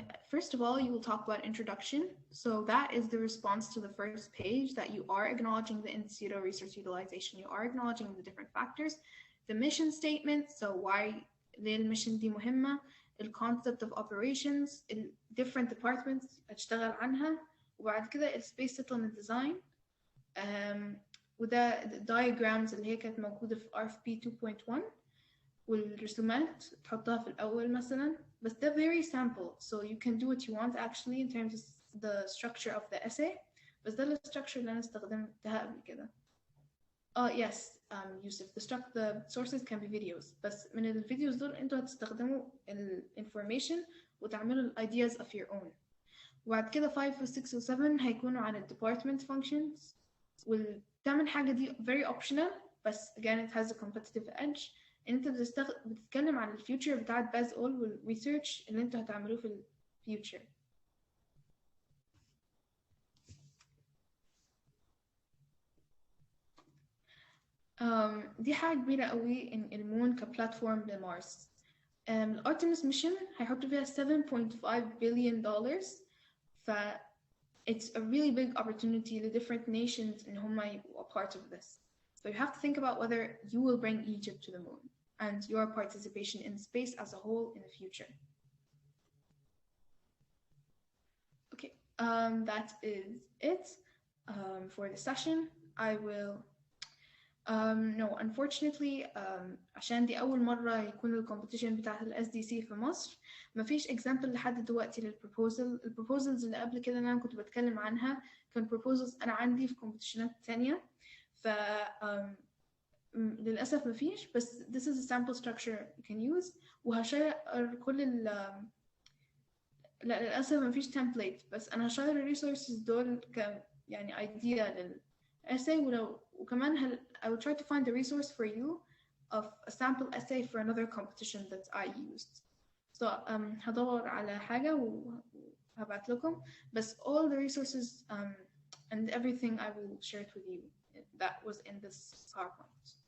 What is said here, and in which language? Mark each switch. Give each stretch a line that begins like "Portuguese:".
English: First of all, you will talk about introduction. So that is the response to the first page, that you are acknowledging the in situ resource utilization. You are acknowledging the different factors. The mission statement, so why the mission
Arabic: دي مهمة.
English: The concept of operations, different departments
Arabic: اشتغل عنها. وبعد كده space settlement design. وده diagrams اللي هي كانت موجودة في RFP 2.1. والرسومات تحطها في الأول مثلا.
English: But they're very sample, so you can do what you want actually in terms of the structure of the essay.
Arabic: بس ده الستراكشر اللي أنا استخدمتها قبل كده.
English: Yes, Yusuf, the sources can be videos.
Arabic: بس من الفيديوز دول انتوا هتستخدموا information وتعملوا
English: ideas of your own.
Arabic: وبعد كده 5 و 6 و 7 هيكونوا عن department functions. والثامن حاجة دي
English: very optional,
Arabic: بس
English: again it has a competitive edge.
Arabic: انت بتتكلم عن الفيوتشر بتاعت باز اول والريسيرش اللي انتوا هتعملوه في الفيوتشر. دي حاجة كبيرة قوي ان المون كبلاتفورم لمارس. الارتمس ميشن هيحطوا فيها $7.5 billion.
English: ف it's a really big opportunity to different nations in whom are a part of this. So you have to think about whether you will bring Egypt to the moon and your participation in space as a whole in the future. Okay, that is it for the session. I will no, unfortunately
Arabic: عشان دي أول مرة يكون الكومبيتيشن بتاعت ال SDC في مصر ما فيش example لحد دلوقتي للبروبوزل. البروبوزلز اللي قبل كده أنا كنت بتكلم عنها كان proposals أنا عندي في كومبيتيشنات تانية. ف للأسف ما فيش، بس
English: this is a sample structure you can use.
Arabic: وهشير كل لا للأسف ما فيش template، بس أنا هشير الريسورسز دول يعني idea للessay. وكمان
English: I will try to find a resource for you of a sample essay for another competition that I used.
Arabic: So هدور على حاجة وهبعت لكم. بس
English: all the resources and everything I will share it with you that was in this PowerPoint.